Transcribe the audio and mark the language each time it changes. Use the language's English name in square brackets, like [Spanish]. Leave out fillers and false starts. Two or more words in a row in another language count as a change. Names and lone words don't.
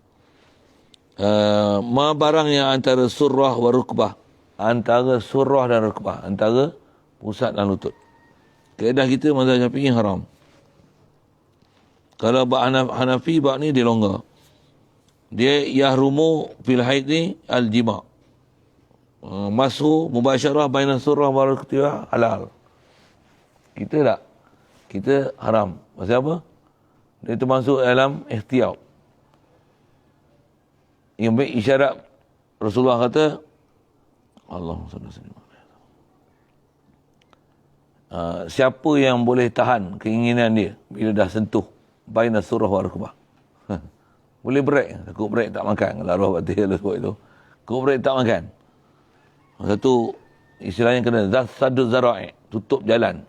[Malay] Ma barang yang antara [Arabic] surrah wa rukbah. [Malay] Antara surrah dan rukbah. Antara pusat dan lutut. Kaedah kita mazhab Syafi'i haram. Kalau bab Hanafi, bab ni dia longgar. Dia [Arabic] yahrumu fil haid [Malay] ni al-jima'. [Arabic] Mashu mubasyarah baina surrah wa rukbah halal. [Malay] Kita tak. Kita haram. Pasal apa? Dia termasuk dalam ikhtiyar. Yang baik isyarat Rasulullah kata, [Arabic] Allahumma salli alaihi wasallam. [Malay] Siapa yang boleh tahan keinginan dia bila dah sentuh [Arabic] baina surah wa rukbah. [Malay] Boleh break, takut break tak makan. Kalau arwah batil sebut itu. Takut break tak makan. Satu istilahnya kena [Arabic] saddu zara'i, [Malay] tutup jalan.